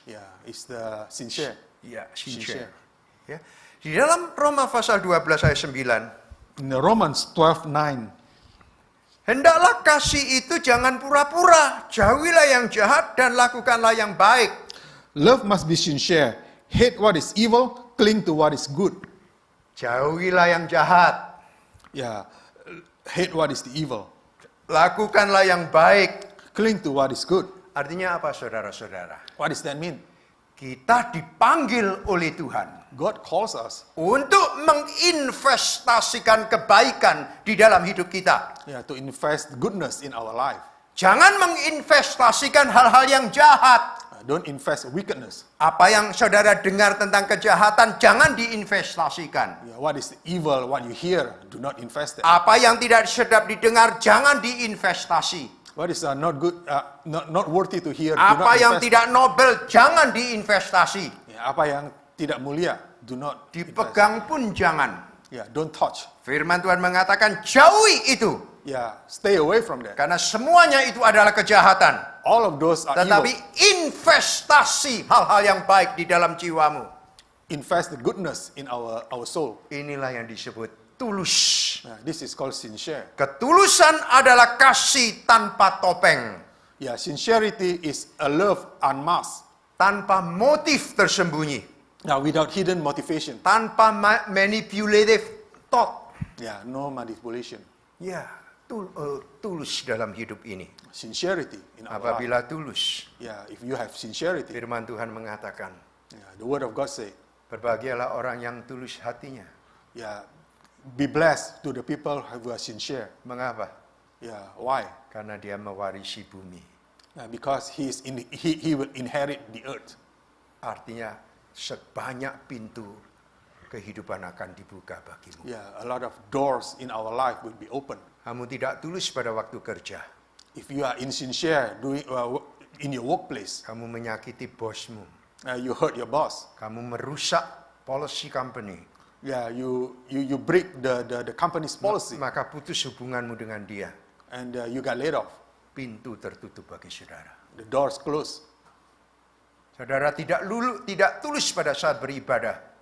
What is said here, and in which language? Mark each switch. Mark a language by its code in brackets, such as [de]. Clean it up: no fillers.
[en] Yeah, it's the sincere. [id] Ya, [en] Sincere. [id] sincere. Ya. Di dalam Roma pasal 12 ayat 9. [en] In Romans 12:9, [id] Hendaklah kasih itu jangan pura-pura. Jauhilah yang jahat dan lakukanlah yang baik. [en] love must be sincere. Hate what is evil, cling to what is good. [id] Jauhilah yang jahat. [en] Yeah, hate what is the evil, [id] Lakukanlah yang baik. [en] cling to what is good. [id] Artinya apa saudara-saudara? [en] What does that mean? [id] Kita dipanggil oleh Tuhan [en] God calls us, [id] untuk menginvestasikan kebaikan di dalam hidup kita. [en] yeah, to invest goodness in our life. [id] Jangan menginvestasikan hal-hal yang jahat. [en] Don't invest wickedness. [id] Apa yang saudara dengar tentang kejahatan, jangan diinvestasikan. [en] Yeah, what is evil, what you hear, do not invest it. [id] Apa yang tidak sedap didengar, jangan diinvestasi. [en] What is not good, not worthy to hear, do not [id] Apa yang [en] invest. [id] tidak nobel, jangan diinvestasi. [en] Yeah, [id] apa yang tidak mulia, [en] do not invest. [id] Dipegang pun jangan. [en] Yeah, don't touch. [id] Firman Tuhan mengatakan, jauhi itu. [en] Yeah, stay away from that. [id] Karena semuanya itu adalah kejahatan. [en] All of those are [id] Tetapi [en] evil. [id] investasi hal-hal yang baik di dalam jiwamu. [en] Invest the goodness in our soul. [id] Inilah yang disebut tulus. [en] Yeah, this is called sincere. [id] Ketulusan adalah kasih tanpa topeng. [en] Yeah, sincerity is a love unmasked. [id] Tanpa motif tersembunyi. [en] Now, without hidden motivation. [id] Tanpa [en] manipulative thought. Yeah, no manipulation. [id] Ya, tulus dalam hidup ini. [en] Sincerity in our life. [id] Apabila tulus, [en] Yeah, if you have sincerity, [id] firman Tuhan mengatakan, [en] yeah, the word of God say, [id] berbahagialah orang yang tulus hatinya. [en] yeah, be blessed to the people who are sincere. [id] Mengapa? [en] Yeah, why? [id] Karena dia mewarisi bumi. [en] Because he will inherit the earth. [id] Artinya sebanyak pintu kehidupan akan dibuka bagimu. [en] Yeah, a lot of doors in our life will be open. [id] Kamu tidak tulus pada waktu kerja. [en] If you are insincere in your workplace, [id] Kamu menyakiti bosmu. [en] you hurt your boss. [id] Kamu merusak [en] policy company. Yeah, you break the company's policy, [id] Maka putus hubunganmu dengan dia. [en] and you got laid off. [id] Pintu tertutup bagi saudara. [en] The doors closed, [id] Saudara tidak tulus pada saat beribadah.